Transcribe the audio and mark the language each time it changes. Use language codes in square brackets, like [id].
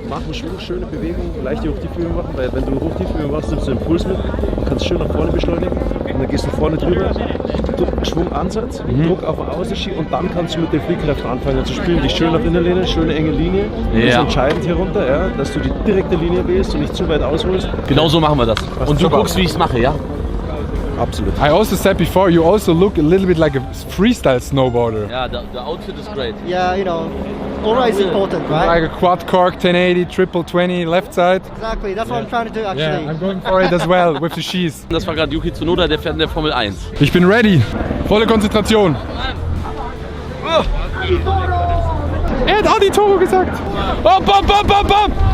[de] Mach eine schöne Bewegung, leichte Hochtiefbewegung machen, weil wenn du Hochtiefbewegung machst, nimmst du den Puls mit, kannst schön nach vorne beschleunigen und dann gehst du vorne drüber, Schwungansatz, Druck auf den Außenski und dann kannst du mit den Fliehkräften anfangen zu spielen. Dich schön auf Innenlehne, schöne enge Linie. Das ist entscheidend hier runter, ja, dass du die direkte Linie wählst und nicht zu weit ausholst. Genau so machen wir das. Und du guckst, wie ich es mache, ja? Absolut. [en] I also said before, you also look a little bit like a freestyle snowboarder. Ja, the outfit is great. Yeah, you know, aura is important, right? Like a quad cork, 1080, triple 20, left side. Exactly, that's what I'm trying to do Yeah, actually. I'm going for it as well, with the skis. [de] Das war gerade Yuki Tsunoda, der fährt in der Formel 1. Ich bin ready. Volle Konzentration. Er hat Adi Toro gesagt. Hopp, hopp, hopp, hopp, hopp.